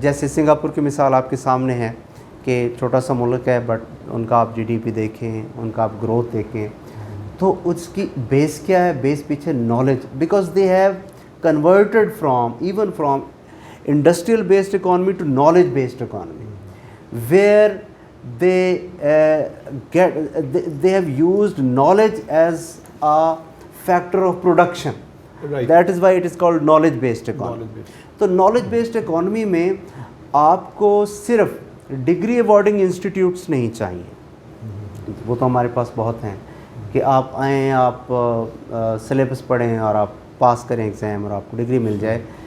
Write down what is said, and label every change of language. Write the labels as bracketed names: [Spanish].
[Urdu] جیسے سنگاپور کی مثال آپ کے سامنے ہے کہ چھوٹا سا ملک ہے, بٹ ان کا آپ جی ڈی پی دیکھیں, ان کا آپ گروتھ دیکھیں, تو اس کی بیس کیا ہے؟ بیس پیچھے knowledge, [English] Because they have converted from industrial based economy to knowledge based economy, where they have used knowledge as a factor of production. Right. That is why it is called knowledge based economy. [Urdu] تو knowledge based economy میں آپ کو صرف degree ایوارڈنگ institutes نہیں چاہیے, وہ تو ہمارے پاس بہت ہیں, کہ آپ آئیں, آپ سلیبس پڑھیں اور آپ پاس کریں ایگزام اور آپ کو ڈگری مل جائے.